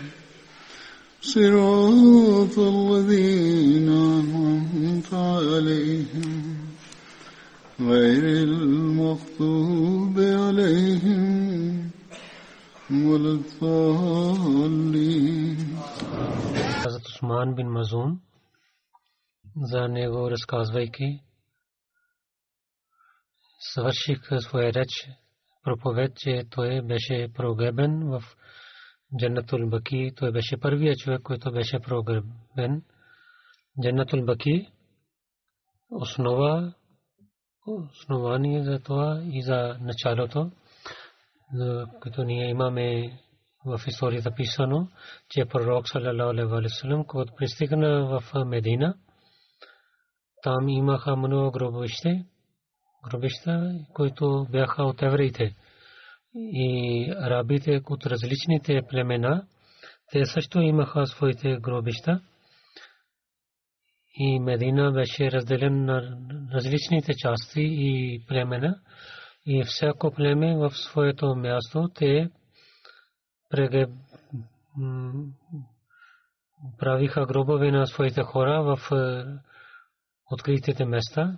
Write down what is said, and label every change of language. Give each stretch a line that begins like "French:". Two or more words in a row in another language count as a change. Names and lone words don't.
Arabic: صراط الذين أنعمت عليهم غير المغضوب عليهم ولا الضالين.
Bulgarian: Hazrat Usman bin Mazun za него разказвайки свърших своя реч проповед, че той беше прогребен в Джаннатул Баки. Той беше първият човек, който беше прогребен. Джаннатул Баки основание за това и за началото, като ние имаме в историята писано, че пророк
Arabic: صلى الله عليه وسلم,
Bulgarian: когато пристигна в Медина, там имаха много гробища, които бяха от евреите и арабите от различните племена. Те също имаха своите гробища и Медина беше разделен на различните части и племена, и всяко племе в своето място те правиха гробове на своите хора в откритите места.